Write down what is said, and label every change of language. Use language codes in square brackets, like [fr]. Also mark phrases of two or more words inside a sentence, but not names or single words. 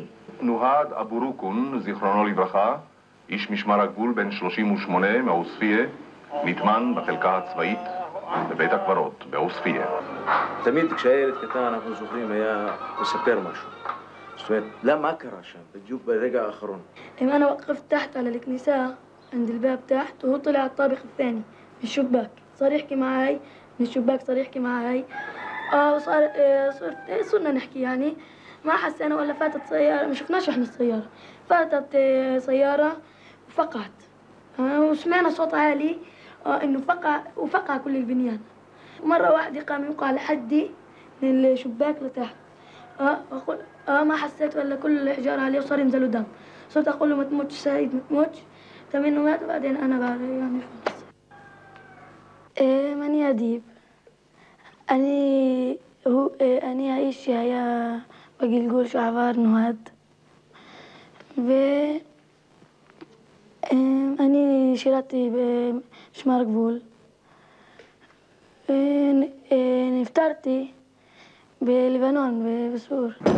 [he] נוהד אבו רוקון, זיכרונו לברכה, איש משמר הגבול בן 38 מעוספיה, נטמן בחלקה הצבאית בבית הקברות בעוספיה. תמיד כשהיה ילד קטן אנחנו זוכרים היה מספר משהו. זאת אומרת, מה קרה שם בדיוק ברגע האחרון? [ar] أنا وقفت تحت على الكنيسة عند الباب تحت وهو طلع الطابق الثاني من الشباك صار يحكي معي من الشباك صار يحكي معي صرنا نحكي يعني ما حسينا ولا فاتت سيارة ما شفناش احنا السيارة فاتت سيارة وفقعت وسمعنا صوت عالي انه وفقع كل البنيان مرة واحدة قام يوقع لحدي من الشباك لتحت ما حسيت ولا كل الحجارة عليه وصار ينزلوا دم صرت اقول له ما تموتش سعيد ما تموتش تمنه مات وبعدين انا بعد يعني [he] ماني أديب אני האיש שהיה בגלגול שעבר נוהד ואני שירתי במשמר גבול ונפטרתי בלבנון בסור.